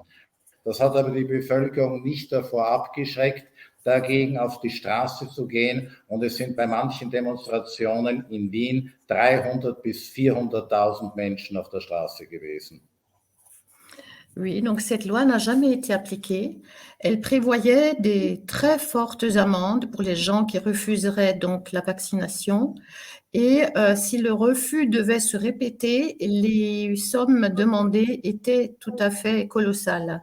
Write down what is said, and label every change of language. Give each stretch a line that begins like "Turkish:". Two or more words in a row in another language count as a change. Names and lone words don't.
German: Das hat aber die Bevölkerung nicht davor abgeschreckt, dagegen auf die Straße zu gehen. Und es sind bei manchen Demonstrationen in Wien 300.000 bis 400.000 Menschen auf der Straße gewesen.
French: Oui, donc cette loi n'a jamais été appliquée. Elle prévoyait des très fortes amendes pour les gens qui refuseraient donc la vaccination Et si le refus devait se répéter, les sommes demandées étaient tout à fait colossales.